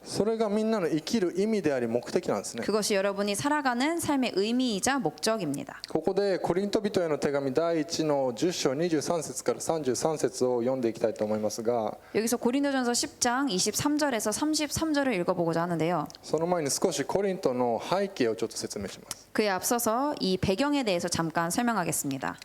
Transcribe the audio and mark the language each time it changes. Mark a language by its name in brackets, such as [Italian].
[Japanese] それがみんなの生きる意味であり目的なんですね。 [Korean] 그것이 여러분이 살아가는 삶의 의미이자 목적입니다. [Japanese] ここでコリント人への手紙第1の10章23節から33節を読んでいきたいと思いますが、 [Korean] 여기서 고린도전서 10장 23절에서 33절을 읽어보고자 하는데요. [Japanese] その前に少しコリントの背景をちょっと説明します。 [Korean] 그에 앞서서 이 배경에 대해서 잠깐 설명하겠습니다.